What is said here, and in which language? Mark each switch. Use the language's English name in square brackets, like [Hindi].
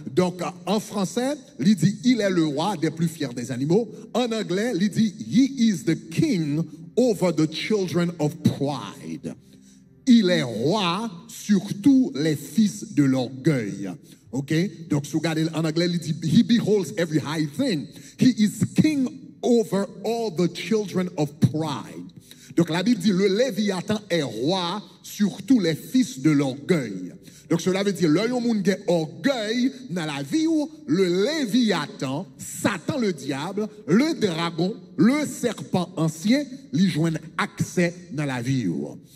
[French] Donc, en français, il dit, il est le roi des plus fiers des animaux. En anglais, il dit, [English] he is the king over the children of pride. [French] Il est roi sur tous les fils de l'orgueil. OK? Donc, si vous regardez en anglais, il dit, [English] he beholds every high thing. He is king over all the children of pride. [French] Donc, la Bible dit, le Léviathan est roi sur tous les fils de l'orgueil. Donc, cela veut dire, l'œil au monde qui orgueil dans la vie où le Léviathan, Satan le diable, le dragon, le serpent ancien, lui joignent accès dans la vie où.